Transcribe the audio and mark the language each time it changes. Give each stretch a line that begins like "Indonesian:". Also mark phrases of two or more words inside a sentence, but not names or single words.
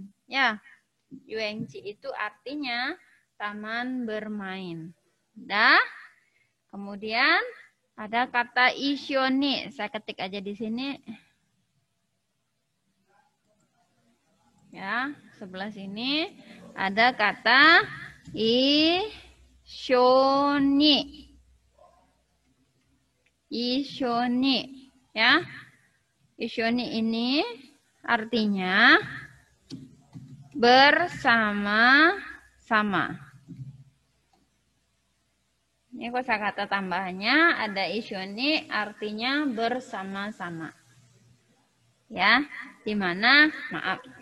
Indonesian: Ya, yuenchi itu artinya taman bermain. Dah. Kemudian ada kata ishoni. Saya ketik aja di sini. Ya, sebelah sini ada kata ishoni. Ishoni, ya. Ishoni ini artinya bersama-sama. Ini kosakata tambahannya ada ishoni artinya bersama-sama. Ya, di mana maaf.